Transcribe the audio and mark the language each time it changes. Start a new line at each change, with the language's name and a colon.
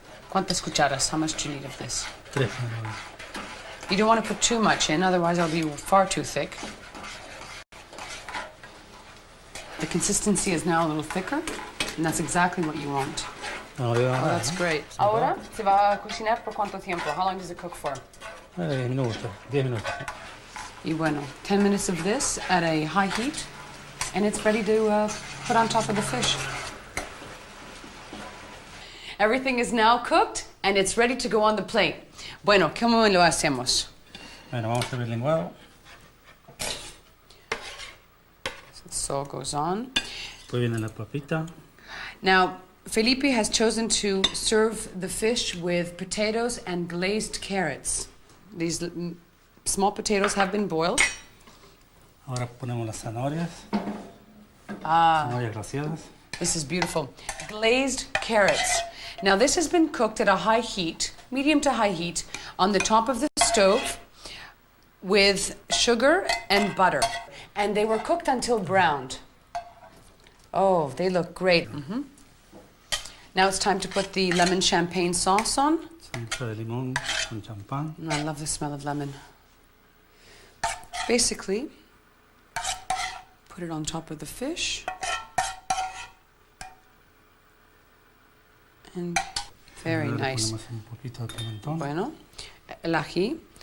Spanish: ¿Cuántas cucharas?
English: How much do you need of this?
Spanish: 3 ponemos.
English: You don't want to put too much in, otherwise it'll be far too thick. The consistency is now a little thicker, and that's exactly what you want. No, Oh, that's great.
Spanish: Ahora, se va a cocinar por cuánto tiempo?
English: How long does it cook for?
Spanish: 10 minutos, 10 minutos.
English: Y bueno, 10 minutes of this at a high heat, and it's ready to put on top of the fish. Everything is now cooked, and it's ready to go on the plate.
Spanish: Bueno, ¿cómo lo hacemos? Bueno, vamos a hacer el lenguado.
English: So it goes on.
Spanish: Después viene la papita.
English: Now, Felipe has chosen to serve the fish with potatoes and glazed carrots. These small potatoes have been boiled.
Spanish: Ahora ponemos las zanahorias. Zanahorias glaseadas.
English: This is beautiful. Glazed carrots. Now, this has been cooked at a high heat, medium to high heat, on the top of the stove with sugar and butter. And they were cooked until browned. Oh, they look great. Now it's time to put the lemon champagne sauce on.
Spanish: Salsa de limón con champán.
English: I love the smell of lemon. Basically, put it on top of the fish. And very nice.
Spanish: Bueno, el ají.